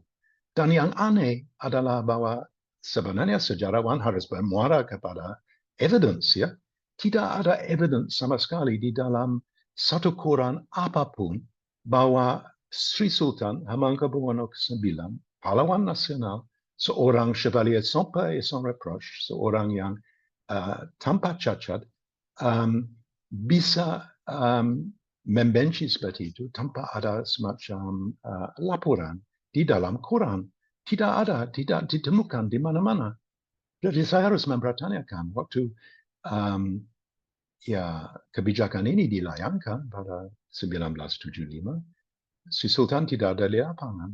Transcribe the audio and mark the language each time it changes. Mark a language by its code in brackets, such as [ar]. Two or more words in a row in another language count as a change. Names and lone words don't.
[id] Dan yang aneh adalah bahwa sebenarnya sejarawan harus bermuara kepada evidence, ya. Tidak ada evidence sama sekali di dalam satu koran apapun bahwa Sri Sultan Hamengkubuwono ke-9, pahlawan nasional, seorang [fr] chevalier sans reproche, [id] seorang yang tanpa cacat, bisa membenci seperti itu tanpa ada semacam laporan di dalam Quran. Tidak ada, tidak ditemukan di mana-mana. Jadi saya harus mempertanyakan waktu kebijakan ini dilayangkan pada 1975, si Sultan tidak ada di lapangan.